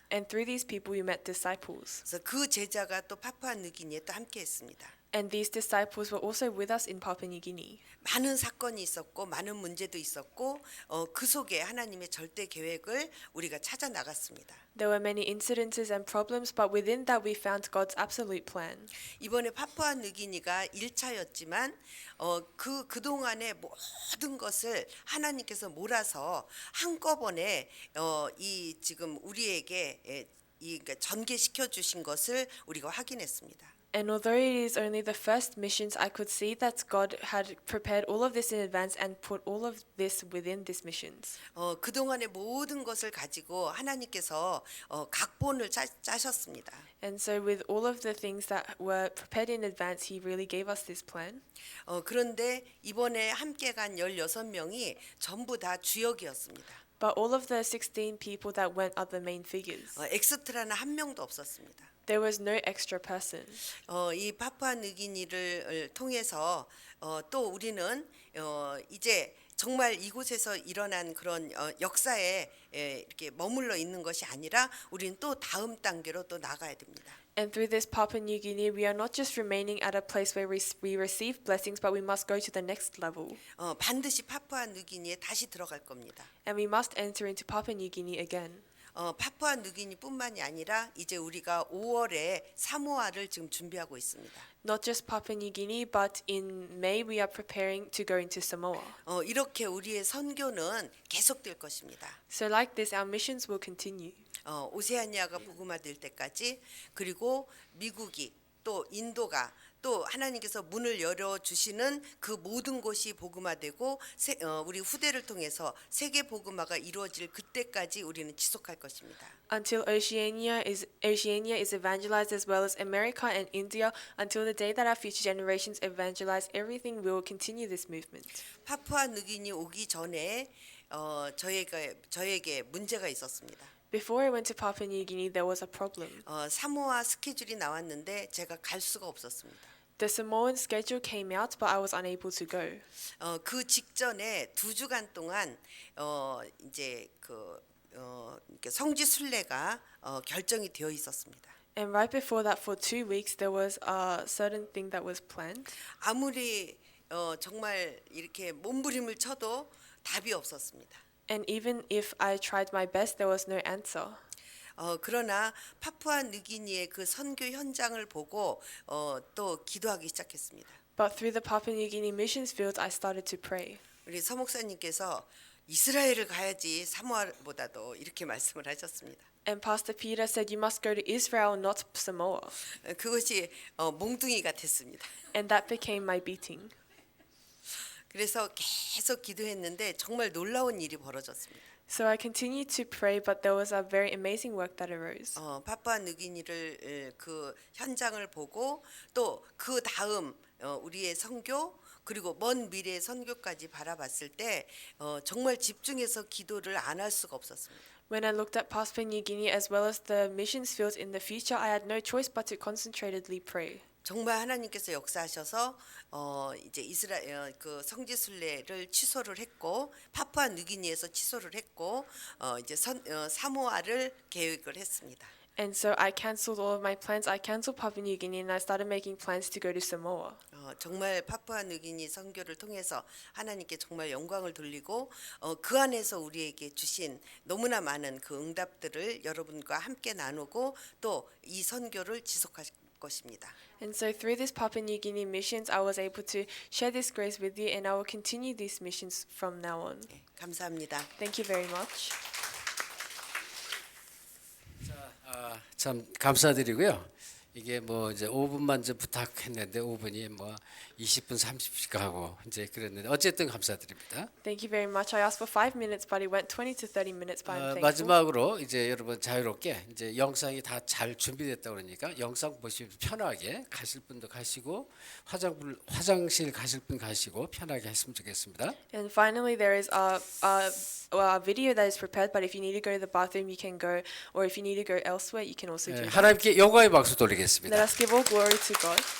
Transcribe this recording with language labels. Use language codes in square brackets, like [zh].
[en] And through these people, we met disciples. [ko] 그래서 그 제자가 또 파푸아 느기니에 또 함께했습니다. [en] And these disciples were also with us in Papua New Guinea. [ko] 많은 사건이 있었고 많은 문제도 있었고 그 속에 하나님의 절대 계획을 우리가 찾아 나갔습니다. [en] There were many incidences and problems, but within that we found God's absolute plan. [ko] 이번에 파푸아 느기니가 1차였지만 그동안의 모든 것을 하나님께서 몰아서 한꺼번에 이 지금 우리에게 그러니까 전개시켜 주신 것을 우리가 확인했습니다. [en] And although it is only the first missions, I could see that God had prepared all of this in advance and put all of this within these missions. [ko] 그동안의 모든 것을 가지고 하나님께서 각본을 짜셨습니다. [en] And so with all of the things that were prepared in advance, He really gave us this plan. [ko] 그런데 이번에 함께 간 16명이 전부 다 주역이었습니다. [en] But all of the 16 people that went are the main figures. [ko] 엑스트라는 한 명도 없었습니다. [en] There was no extra person. [ko] 이 파푸아 느기니를 통해서 또 우리는 이제 정말 이곳에서 일어난 그런 역사에 이렇게 머물러 있는 것이 아니라 우리는 또 다음 단계로 또 나가야 됩니다. [en] And through this Papua New Guinea, we are not just remaining at a place where we receive blessings, but we must go to the next level. [ko] 반드시 파푸아 느기니에 다시 들어갈 겁니다. [en] And we must enter into Papua New Guinea again. [ko] 파푸아 느기니뿐만이 아니라 이제 우리가 5월에 사모아를 지금 준비하고 있습니다. [en] Not just Papua New Guinea, but in May we are preparing to go into Samoa. [ko] 이렇게 우리의 선교는 계속될 것입니다. [en] So like this, our missions will continue. [ko] 오세아니아가 복음화될 때까지 그리고 미국이 또 인도가 또 하나님께서 문을 열어주시는 그 모든 곳이 복음화되고 우리 후대를 통해서 세계 복음화가 이루어질 그때까지 우리는 지속할 것입니다. [en] Until Oceania is evangelized as well as America and India, until the day that our future generations evangelize everything, we will continue this movement. [ko] 파푸아 느기니 오기 전에 저에게 문제가 있었습니다. [en] Before I went to Papua New Guinea, there was a problem. [ko] 사모아 스케줄이 나왔는데 제가 갈 수가 없었습니다. [en] The Samoan schedule came out, but I was unable to go. [ko] 그 직전에 2주간 동안 이제 성지 순례가 결정이 되어 있었습니다. [en] And right before that, for 2 weeks, there was a certain thing that was planned. [ko] 아무리 정말 이렇게 몸부림을 쳐도 답이 없었습니다. [en] And even if I tried my best, there was no answer. [ko] 그러나 파푸아 느기니의 그 선교 현장을 보고 또 기도하기 시작했습니다. [en] But through the Papua New Guinea missions field, I started to pray. [ko] 우리 서 목사님께서 이스라엘을 가야지 사모아보다도 이렇게 말씀을 하셨습니다. [en] And Pastor Peter said, you must go to Israel, not Samoa. [ko] 그것이 몽둥이가 됐습니다. [en] And that became my beating. [ko] 그래서 계속 기도했는데 정말 놀라운 일이 벌어졌습니다. [en] So I continued to pray, but there was a very amazing work that arose. [ko] 파푸아 느기니를 그 현장을 보고 또 그 다음 우리의 선교 그리고 먼 미래의 선교까지 바라봤을 때 정말 집중해서 기도를 안 할 수가 없었습니다. [en] When I looked at Papua New Guinea as well as the missions fields in the future, I had no choice but to concentratedly pray. [ko] 정말 하나님께서 역사하셔서 이제 이스라엘 그 성지 순례를 취소를 했고 파푸아 느기니에서 취소를 했고 이제 사모아를 계획을 했습니다. [en] And so I cancelled all of my plans. I cancelled Papua New Guinea and I started making plans to go to Samoa. [ko] 정말 파푸아뉴기니 선교를 통해서 하나님께 정말 영광을 돌리고 그 안에서 우리에게 주신 너무나 많은 그 응답들을 여러분과 함께 나누고 또 이 선교를 지속할 것입니다. [en] And so through this Papua New Guinea missions, I was able to share this grace with you, and I will continue these missions from now on. [ko] 감사합니다. [en] Thank you very much. [ko] 참 감사드리고요. 이게 뭐 이제 5분만 좀 부탁했는데 5분이 뭐 20분 30분씩 가고 이제 그랬는데 어쨌든 감사드립니다. [en] Thank you very much. I asked for 5 minutes, but it went 20 to 30 minutes. But I'm thankful. [ko] 마지막으로 이제 여러분 자유롭게 이제 영상이 다 잘 준비됐다 그러니까 영상 보시면서 편하게 가실 분도 가시고 화장실 가실 분 가시고 편하게 했으면 좋겠습니다. [en] And finally, there is a video that is prepared. But if you need to go to the bathroom, you can go, or if you need to go elsewhere, you can also do that. [ko] 하나님께 영광의 박수 [en] Let [ko] 돌리겠습니다. [en] us give all glory to God.